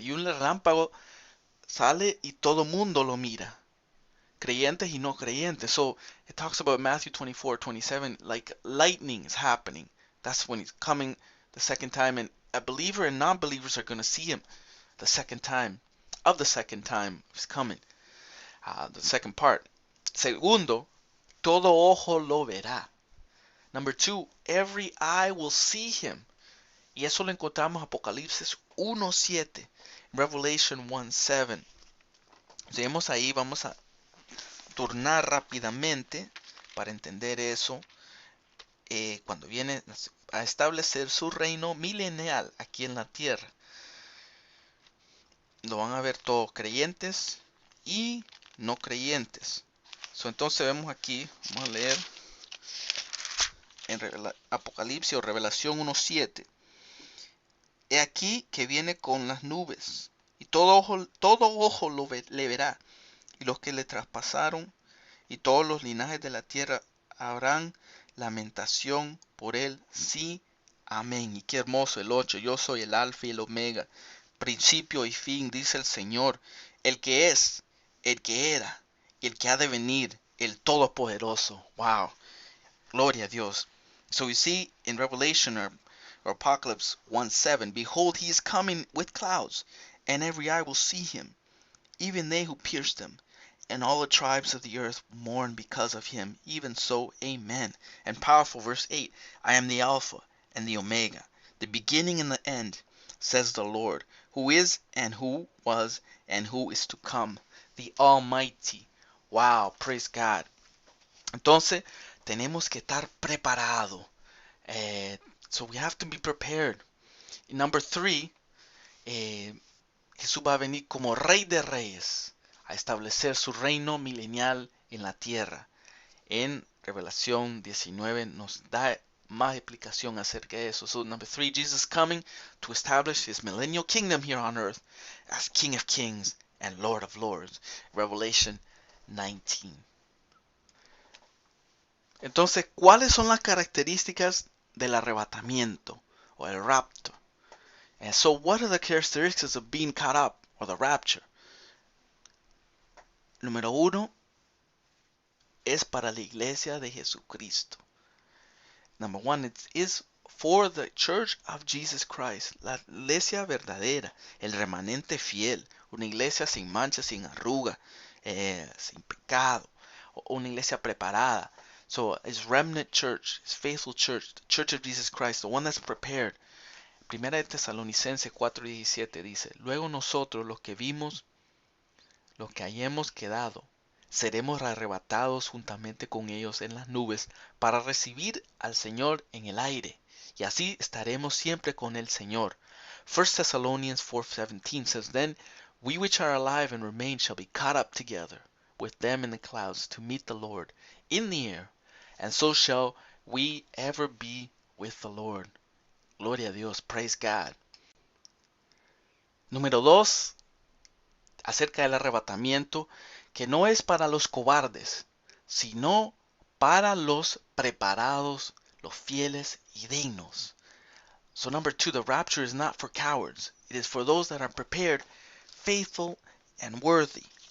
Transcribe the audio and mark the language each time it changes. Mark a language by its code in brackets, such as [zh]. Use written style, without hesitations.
[es] Y un relámpago sale y todo mundo lo mira, creyentes y no creyentes. [en] So it talks about Matthew 24:27, like lightning is happening. That's when he's coming the second time, and a believer and non-believers are going to see him the second time of his coming. The second part. [es] Segundo, todo ojo lo verá. [en] Number 2, every eye will see him. [es] Y eso lo encontramos en Apocalipsis 1:7, [en] Revelation 1:7. [es] Seguimos ahí, vamos a turnar rápidamente para entender eso. Cuando viene a establecer su reino milenial aquí en la tierra. Lo van a ver todos creyentes y no creyentes. Entonces vemos aquí, vamos a leer en Apocalipsis o Revelación 1:7. He aquí que viene con las nubes, y todo ojo le verá, y los que le traspasaron, y todos los linajes de la tierra habrán lamentación por él. Sí, amén. Y qué hermoso el 8. Yo soy el alfa y el omega, principio y fin, dice el Señor, el que es, el que era, y el que ha de venir, el todopoderoso. Wow. Gloria a Dios. [en] So we see in Revelation or Apocalypse 1:7, behold, he is coming with clouds, and every eye will see him, even they who pierced him, and all the tribes of the earth mourn because of him. Even so, amen. And powerful, verse 8, I am the Alpha and the Omega, the beginning and the end, says the Lord, who is and who was and who is to come, the Almighty. Wow, praise God. [es] Entonces, tenemos que estar preparados. [en] So we have to be prepared. [es] Y [en] number 3, [es] Jesús va a venir como Rey de Reyes a establecer su reino milenial en la tierra. En Revelación 19 nos da más explicación acerca de eso. [en] So number 3, Jesus coming to establish his millennial kingdom here on earth as King of Kings and Lord of Lords. Revelation 19. [es] Entonces, ¿cuáles son las características del arrebatamiento o el rapto? [en] And so, what are the characteristics of being caught up or the rapture? [es] Número 1 es para la iglesia de Jesucristo. [en] Number 1, it is for the church of Jesus Christ, [es] la iglesia verdadera, el remanente fiel, una iglesia sin mancha, sin arruga, sin pecado, una iglesia preparada. [en] So, it's remnant church, it's faithful church, the church of Jesus Christ, the one that's prepared. [es] Primera de Tesalonicenses 4:17 dice, luego nosotros los que vimos, los que hayamos quedado, seremos arrebatados juntamente con ellos en las nubes para recibir al Señor en el aire, y así estaremos siempre con el Señor. [en] 1 Thessalonians 4:17 says, then we which are alive and remain shall be caught up together with them in the clouds to meet the Lord in the air, and so shall we ever be with the Lord. [es] Gloria a Dios, [en] praise God. [es] Número 2, acerca del arrebatamiento, que no es para los cobardes, sino para los preparados, los fieles y dignos. [en] So number 2, the rapture is not for cowards. It is for those that are prepared, faithful and worthy.